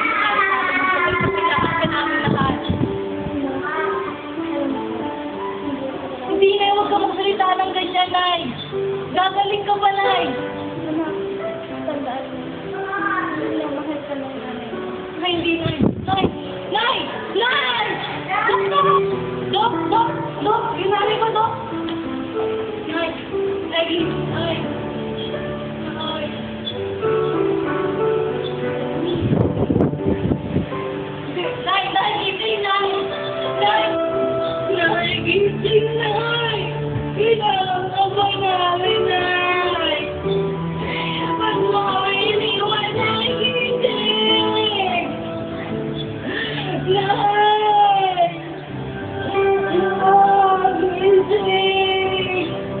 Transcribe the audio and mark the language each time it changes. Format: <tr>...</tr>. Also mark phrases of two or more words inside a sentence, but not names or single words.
<tl>Kailangan ka namin lahat. Hindi na, huwag ka magsalita ng ganyan, Nay. Gagaling ka ba, Nay? Anak, tandaan mo. Hindi lang mahal ka ng nanay. Nay, hindi, Nay. Nay! Nay! Nay! Dok! Dok! Dok! Dok! Yung nanay ko, Dok! Nay! Nay! Nay! Nay! Nay! Nay! Gising, Nay! Nay! Nay! Gising, Nay! Kailangan ka ba namin, Nay? Ba't mo kami iniwan, Nay? Gising! Nay! Gising!</tl>